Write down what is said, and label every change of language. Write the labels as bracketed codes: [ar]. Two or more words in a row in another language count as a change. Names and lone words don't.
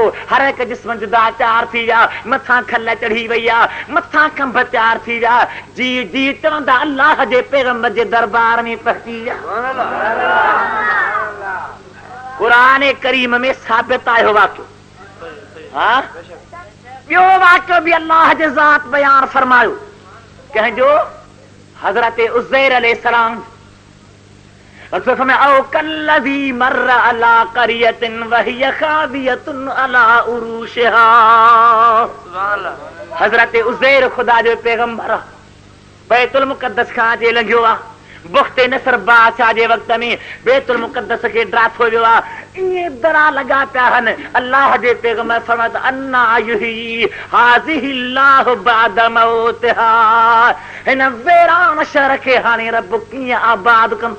[sd] हर हिकु जिस्म जुदा तयार थी विया, मथां खल चढ़ी वई आहे, मथां खंभ तयार थी विया, जी जी चवंदा अल्लाह जे पैगंबर जे दरबार में पहुची विया। क़ुरान करीम में साबित आयो वाक़ियो। हा ॿियो वाक़ियो बि अल्लाह जे ज़ात बयान फरमायो कंहिंजो, हज़रत उज़ैर अलैहिस्सलाम। [ar] أو كالذي مر على قرية وهي خاوية على عروشها. [sd] हज़रत उज़ैर खुदा जो पैगंबर बैतुल मुक़द्दस खां अचे लंघियो आहे। बुख़्ते नसर बादशाह जे वक़्त में बैतुल मुक़द्दस खे ड्राथो वियो आहे। ईअं दरा लॻा पिया आहिनि। अल्लाह जे पैगंबर फरमायो त [ar] أنى يحيي هذه الله بعد موتها, [sd] हिन वेरान शहर खे हाणे रब कीअं आबाद कंदो।